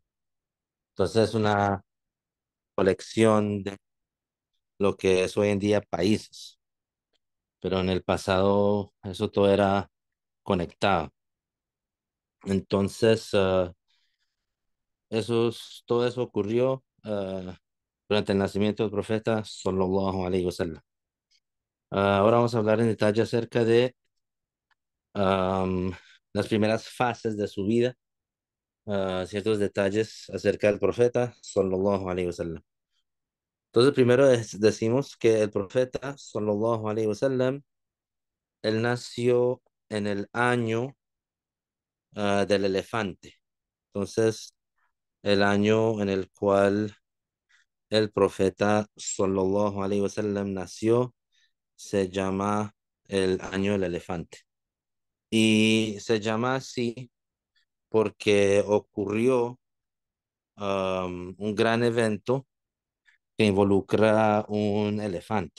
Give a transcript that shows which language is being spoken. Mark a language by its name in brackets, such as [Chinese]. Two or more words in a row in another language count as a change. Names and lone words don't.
[Spanish] Entonces es una colección de lo que es hoy en día países, pero en el pasado eso todo era conectado. Entonces, todo eso ocurrió durante el nacimiento del profeta [Arabic] صلى الله عليه وسلم. [Spanish] Ahora vamos a hablar en detalle acerca de am, las primeras fases de su vida, ciertos detalles acerca del profeta [Arabic] صلى الله عليه وسلم. [Spanish] Entonces, primero decimos que el profeta [Arabic] صلى الله عليه وسلم, [Spanish] él nació en el año del elefante. Entonces, el año en el cual el profeta [Arabic] صلى الله عليه وسلم [Spanish] nació se llama el año del elefante. Y se llama así porque ocurrió un gran evento que involucra un elefante.